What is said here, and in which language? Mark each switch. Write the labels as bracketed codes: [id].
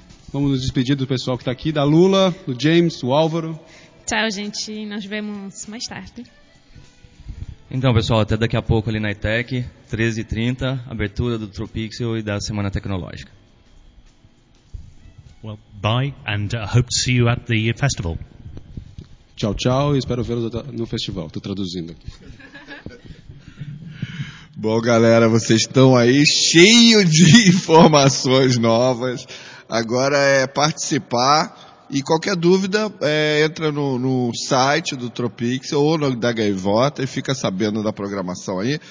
[pt] Vamos nos despedir do pessoal que está aqui, da Lula, do James, do Álvaro. Tchau, gente. Nos vemos mais tarde. Então, pessoal, até daqui a pouco ali na ITEC, 13h30, abertura do Tropixel e da Semana Tecnológica. [en] Well, bye, and hope to see you at the festival. [pt] Tchau, tchau, e espero vê-los no festival. Estou traduzindo aqui. Bom, galera, vocês estão aí cheios de informações novas. Agora é participar, e qualquer dúvida, entra no site do Tropixel ou no da Gaivota e fica sabendo da programação aí.